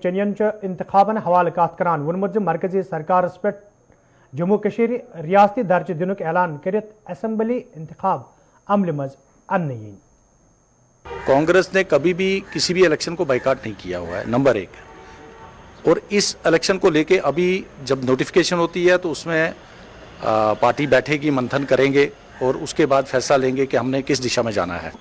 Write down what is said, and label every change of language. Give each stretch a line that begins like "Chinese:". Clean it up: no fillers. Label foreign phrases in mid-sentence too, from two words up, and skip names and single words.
Kashmiri: चनियन इंतखाबन हवाले कत करान वोनमुत मरकजी सरकार पे जम्मू कशीर रियासती दर्ज दिनुक ऐलान करित असेंबली इंतखाब अमल मज अन्न यीन।
Hindi: कांग्रेस ने कभी भी किसी भी इलेक्शन को बाइकाट नहीं किया हुआ है, नंबर 1। और इस इलेक्शन को लेके अभी जब नोटिफिकेशन होती है तो उसमें पार्टी बैठेगी, मंथन करेंगे और उसके बाद फैसला लेंगे कि हमने किस दिशा में जाना है।